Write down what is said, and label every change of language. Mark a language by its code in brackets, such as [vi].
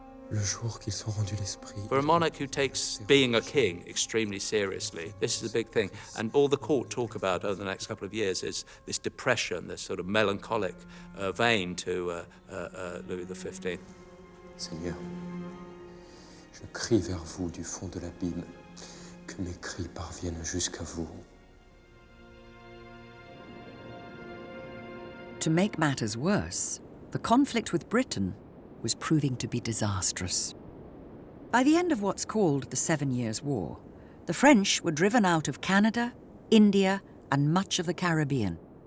[en] For a monarch who takes being a king extremely seriously, this is a big thing. And all the court talk about over the next couple of years is this depression, this sort of melancholic vein to Louis XV. [fr] Seigneur, je crie vers vous du fond de l'abîme, que mes cris parviennent jusqu'à vous. [en] To make matters worse, the conflict with Britain was proving to be disastrous. By the end of what's called the 7 Years' War, the French were driven out of Canada, India, and much of the Caribbean.